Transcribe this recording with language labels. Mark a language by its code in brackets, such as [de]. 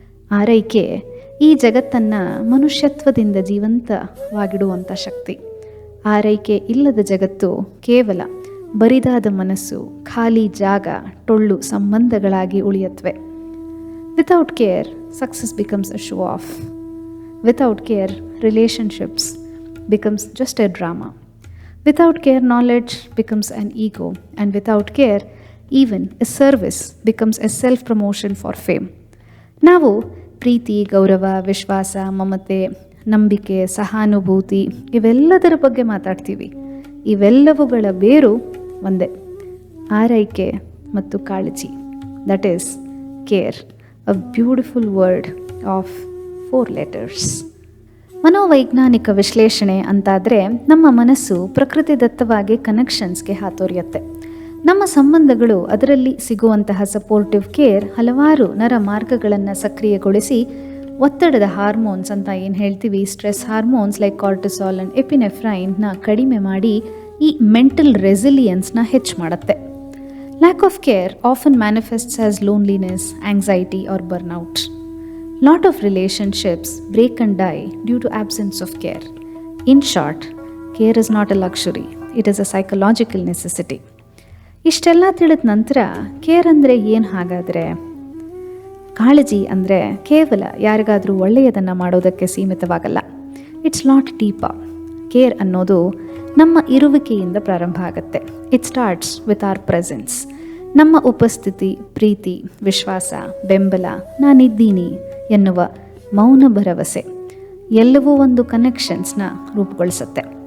[kn] ಆರೈಕೆ ಈ ಜಗತ್ತನ್ನು ಮನುಷ್ಯತ್ವದಿಂದ ಜೀವಂತವಾಗಿಡುವಂಥ ಶಕ್ತಿ. ಆರೈಕೆ ಇಲ್ಲದ ಜಗತ್ತು ಕೇವಲ ಬರಿದಾದ ಮನಸ್ಸು, ಖಾಲಿ ಜಾಗ, ಟೊಳ್ಳು ಸಂಬಂಧಗಳಾಗಿ ಉಳಿಯತ್ವೆ. [en] Without care success becomes a show off. Without care relationships becomes just a drama. Without care, knowledge becomes an ego, and without care, even a service becomes a self-promotion for fame. [kn] ನಾವು ಪ್ರೀತಿ, ಗೌರವ, ವಿಶ್ವಾಸ, ಮಮತೆ, ನಂಬಿಕೆ, ಸಹಾನುಭೂತಿ ಇವೆಲ್ಲದರ ಬಗ್ಗೆ ಮಾತಾಡ್ತೀವಿ. ಇವೆಲ್ಲವುಗಳ ಬೇರು ಒಂದೇ, ಆರೈಕೆ ಮತ್ತು ಕಾಳಜಿ. [en] That is care, a beautiful word of 4 letters. [kn] ಮನೋವೈಜ್ಞಾನಿಕ ವಿಶ್ಲೇಷಣೆ ಅಂತಾದರೆ ನಮ್ಮ ಮನಸ್ಸು ಪ್ರಕೃತಿದತ್ತವಾಗಿ ಕನೆಕ್ಷನ್ಸ್ಗೆ ಹಾತೊರೆಯುತ್ತೆ. ನಮ್ಮ ಸಂಬಂಧಗಳು, ಅದರಲ್ಲಿ ಸಿಗುವಂತಹ ಸಪೋರ್ಟಿವ್ ಕೇರ್ ಹಲವಾರು ನರ ಮಾರ್ಗಗಳನ್ನು ಸಕ್ರಿಯಗೊಳಿಸಿ ಒತ್ತಡದ ಹಾರ್ಮೋನ್ಸ್ ಅಂತ ಏನು ಹೇಳ್ತೀವಿ, [en] stress hormones like cortisol and ಎಪಿನೆಫ್ರೈನ್ನ [kn] ಕಡಿಮೆ ಮಾಡಿ ಈ ಮೆಂಟಲ್ ರೆಸಿಲಿಯನ್ಸ್ನ ಹೆಚ್ಚು ಮಾಡುತ್ತೆ. [en] Lack of care often manifests as loneliness, anxiety or burnout. Lot of relationships break and die due to absence of care. In short, care is not a luxury. It is a psychological necessity. [kn] ಇಷ್ಟೆಲ್ಲ ತಿಳಿದ ನಂತರ care ಅಂದರೆ ಏನು ಹಾಗಾದರೆ? ಕಾಳಜಿ ಅಂದರೆ ಕೇವಲ ಯಾರಿಗಾದರೂ ಒಳ್ಳೆಯದನ್ನು ಮಾಡೋದಕ್ಕೆ ಸೀಮಿತವಾಗಲ್ಲ. [en] It's not deep. [kn] ಕೇರ್ ಅನ್ನೋದು ನಮ್ಮ ಇರುವಿಕೆಯಿಂದ ಪ್ರಾರಂಭ ಆಗುತ್ತೆ. [en] It starts with our presence. [kn] ನಮ್ಮ ಉಪಸ್ಥಿತಿ, ಪ್ರೀತಿ, ವಿಶ್ವಾಸ, ಬೆಂಬಲ, ನಾನಿದ್ದೀನಿ ಎನ್ನುವ ಮೌನ ಭರವಸೆ ಎಲ್ಲವೂ ಒಂದು ಕನೆಕ್ಷನ್ಸ್ನ ರೂಪುಗೊಳಿಸುತ್ತೆ.